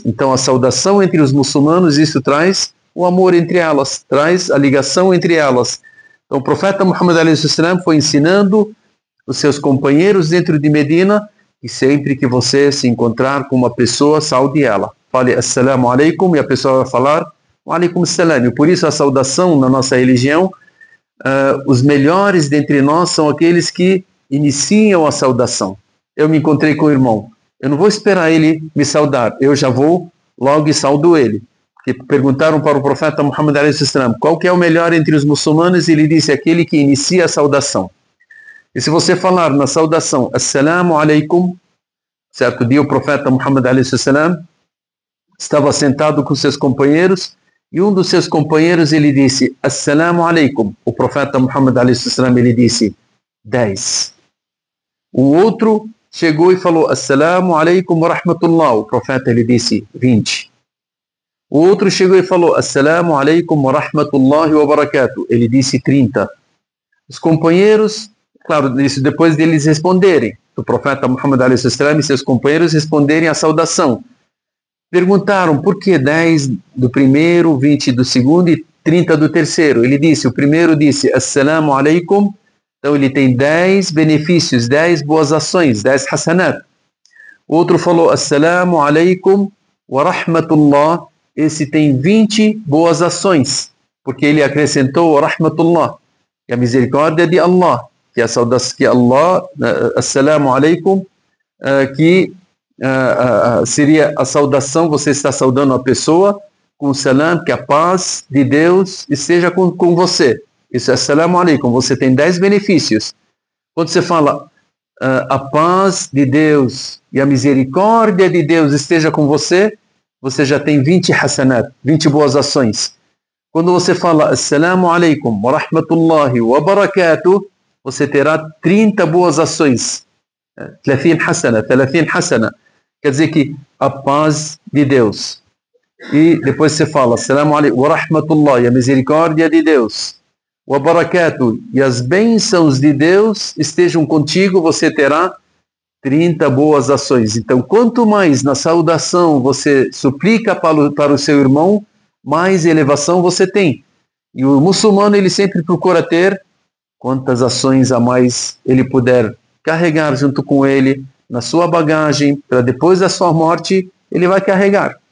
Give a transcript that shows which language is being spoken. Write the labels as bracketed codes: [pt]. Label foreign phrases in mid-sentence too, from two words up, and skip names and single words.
[pt] Então, a saudação entre os muçulmanos, isso traz o amor entre elas, traz a ligação entre elas. Então, o profeta Muhammad a.s. foi ensinando os seus companheiros dentro de Medina, e sempre que você se encontrar com uma pessoa, saude ela. Fale [ar] السلام عليكم, [pt] e a pessoa vai falar [ar] وعليكم السلام. [pt] E por isso a saudação na nossa religião, os melhores dentre nós são aqueles que iniciam a saudação. Eu me encontrei com o irmão, eu não vou esperar ele me saudar, eu já vou logo e saudo ele. Porque perguntaram para o profeta Muhammad a.s. qual que é o melhor entre os muçulmanos, e ele disse, aquele que inicia a saudação. E se você falar na saudação, [ar] السلام عليكم, [pt] certo dia o profeta Muhammad a.s. estava sentado com seus companheiros, e um dos seus companheiros ele disse, [ar] السلام عليكم. [pt] O profeta Muhammad a.s. ele disse, 10. O outro chegou e falou, [ar] السلام عليكم ورحمة الله. [pt] O profeta ele disse, 20. O outro chegou e falou, [ar] السلام عليكم ورحمة الله وبركاته. [pt] Ele disse 30. Os companheiros, claro, isso depois deles responderem, o profeta Muhammad a.s. e seus companheiros responderem a saudação. Perguntaram por que 10 do primeiro, 20 do segundo e 30 do terceiro. Ele disse, o primeiro disse, [ar] السلام عليكم, [pt] então ele tem 10 benefícios, 10 boas ações, 10 hasanat. O outro falou, [ar] السلام عليكم ورحمة الله, [pt] esse tem 20 boas ações, porque ele acrescentou [ar] ورحمة الله, [pt] que é a misericórdia de Allah, que é a saudação que Allah, [ar] السلام عليكم, [pt] que seria a saudação, você está saudando a pessoa com o salam, que a paz de Deus esteja com você. Isso é [ar] السلام عليكم, [pt] você tem 10 benefícios. Quando você fala a paz de Deus e a misericórdia de Deus esteja com você, você já tem 20 hasanat, 20 boas ações. Quando você fala [ar] السلام عليكم ورحمة الله وبركاته, [pt] você terá 30 boas ações. 30 hasana, 30 hasana. Quer dizer que a paz de Deus. E depois você fala [ar] السلام عليكم ورحمة الله, [pt] a misericórdia de Deus. [ar] وبركاته, [pt] e as bênçãos de Deus estejam contigo, você terá 30 boas ações. Então, quanto mais na saudação você suplica para o seu irmão, mais elevação você tem. E o muçulmano, ele sempre procura ter quantas ações a mais ele puder carregar junto com ele, na sua bagagem, para depois da sua morte, ele vai carregar.